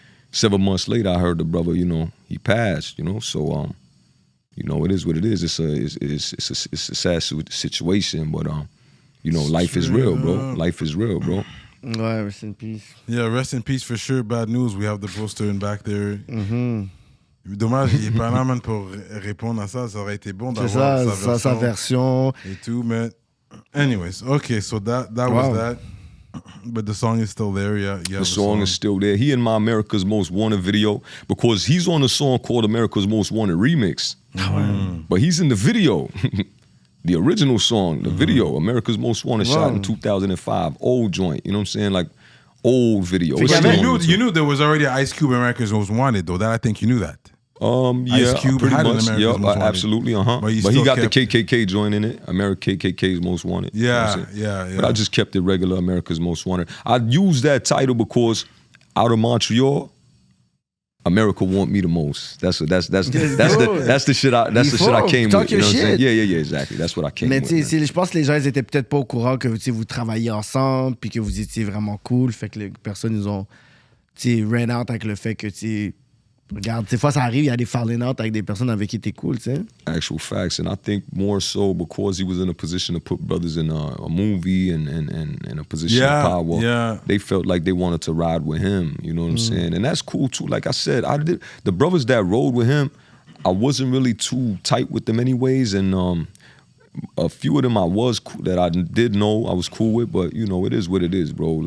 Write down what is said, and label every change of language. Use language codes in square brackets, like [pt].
[en] 7 months later, I heard the brother, you know, he passed, you know. So, you know, it is what it is. It's a sad situation, but, you know, life is real, bro. Life is real, bro. [fr] Ouais, rest in peace. [en] Yeah, rest in peace for sure. Bad news. We have the poster in back there. [fr] Dommage, il est pas là, man, pour répondre à ça. Ça aurait été bon d'avoir sa version. Et tout, mais [en] anyways, okay, so that was that. But the song is still there, yeah. The song is still there. He in my America's Most Wanted video because he's on a song called America's Most Wanted Remix. But he's in the video. The original song, the video, America's Most Wanted, shot in 2005. Old joint, you know what I'm saying? Like, old video. You knew there was already an Ice Cube America's Most Wanted, though. That I think you knew that. Yeah, Ice Cube pretty had much. an America's Most Wanted. Absolutely, But he got the KKK joint in it. KKK's Most Wanted. Yeah, you know yeah. But I just kept it regular America's Most Wanted. I used that title because out of Montreal, America want me the most. That's the shit I came with. You know what I'm saying? Yeah, exactly. That's what I came with. [fr] Mais je pense que les gens ils étaient peut-être pas au courant que vous travailliez ensemble puis que vous étiez vraiment cool. Fait que les personnes ils ont [en] ran out [fr] avec le fait que regarde, des fois ça arrive, il y a des [en] falling out [fr] avec des personnes avec qui t'es cool, tu sais. [en] Actual facts, and I think more so because he was in a position to put brothers in a movie and a position of power. Yeah. They felt like they wanted to ride with him, you know what I'm saying? And that's cool too. Like I said, the brothers that rode with him, I wasn't really too tight with them anyways, and a few of them I was cool, that I did know I was cool with, but you know, it is what it is, bro.